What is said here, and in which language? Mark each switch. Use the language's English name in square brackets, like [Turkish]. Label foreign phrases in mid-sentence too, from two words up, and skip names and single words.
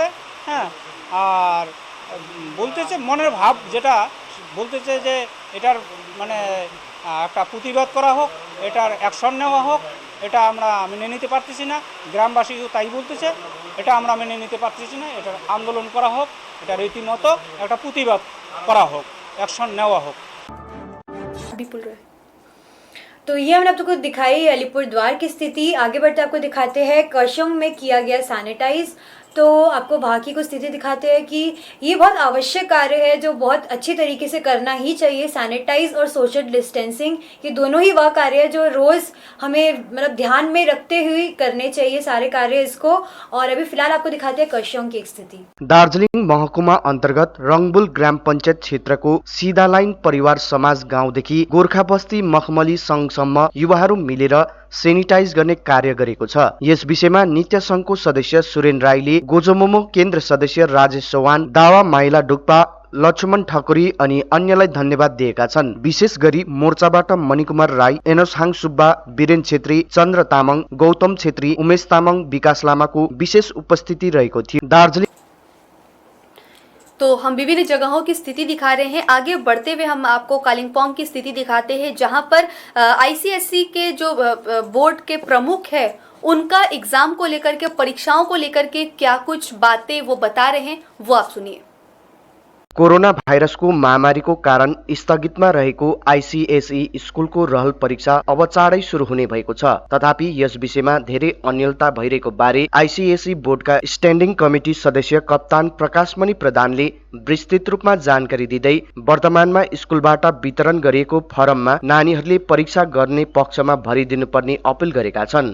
[Bangla] হ্যাঁ, আর বলতেছে মনের ভাব যেটা বলতেছে যে এটার মানে একটা প্রতিবাদ করা হোক, এটার অ্যাকশন নেওয়া হোক, এটা আমরা মেনে নিতে পারতেছি না। গ্রামবাসীও তাই বলতেছে, এটা আমরা মেনে নিতে পারতেছি না, এটার আন্দোলন করা হোক, এটা রীতিমতো একটা প্রতিবাদ করা হোক, অ্যাকশন নেওয়া হোক। [Hindi] विपुल रॉय। तो ये हमने आपको दिखाई अलीपुरद्वार की स्थिति। आगे बढ़ते आपको दिखाते हैं करशम में किया गया सैनिटाइज। तो आपको वहाँ की कुछ स्थिति दिखाते हैं कि ये बहुत आवश्यक कार्य है जो बहुत अच्छी तरीके से करना ही चाहिए। सैनिटाइज और [English] social distancing, [Hindi] ये दोनों ही वह कार्य है जो रोज़ हमें मतलब ध्यान में रखते हुए करने चाहिए सारे कार्य इसको। और अभी फिलहाल आपको दिखाते हैं करशम की एक स्थिति। [Nepali] दार्जिलिङ महकुमा अन्तर्गत रङबुल ग्राम पञ्चायत क्षेत्रको सिधा लाइन परिवार समाज गाउँदेखि गोर्खा बस्ती मखमली सङ्घसम्म युवाहरू मिलेर सेनिटाइज गर्ने कार्य गरेको छ। यस विषयमा नित्य संघको सदस्य सुरेन राईले, गोजोमोमो केन्द्र सदस्य राजेश चौहान, दावा माइला डुक्पा, लक्ष्मण ठकुरी अनि अन्यलाई धन्यवाद दिएका छन्। विशेष गरी मोर्चाबाट मणिकुमार राई, एनोसहाङ सुब्बा, वीरेन छेत्री, चन्द्र तामाङ, गौतम छेत्री, उमेश तामाङ, विकास लामाको विशेष उपस्थिति रहेको थियो। दार्जिलिङ [Hindi] तो हम विभिन्न जगहों की स्थिति दिखा रहे हैं। आगे बढ़ते हुए हम आपको कालिम्पोंग की स्थिति दिखाते हैं, जहां पर आईसीएसई के जो बोर्ड के प्रमुख है उनका एग्जाम को लेकर के, परीक्षाओं को लेकर के क्या कुछ बातें वो बता रहे हैं, वो आप सुनिए। [Nepali] कोरोना भाइरसको महामारीको कारण स्थगितमा रहेको आईसीएसई स्कुलको रहल परीक्षा अब चाँडै सुरु हुने भएको छ। तथापि यस विषयमा धेरै अन्यलता भइरहेको बारे आईसीएसई बोर्डका [English] standing committee [Nepali] सदस्य कप्तान प्रकाशमणि प्रधानले विस्तृत रूपमा जानकारी दिँदै वर्तमानमा स्कुलबाट वितरण गरिएको फर्ममा नानीहरूले परीक्षा गर्ने पक्षमा भरिदिनुपर्ने अपिल गरेका छन्।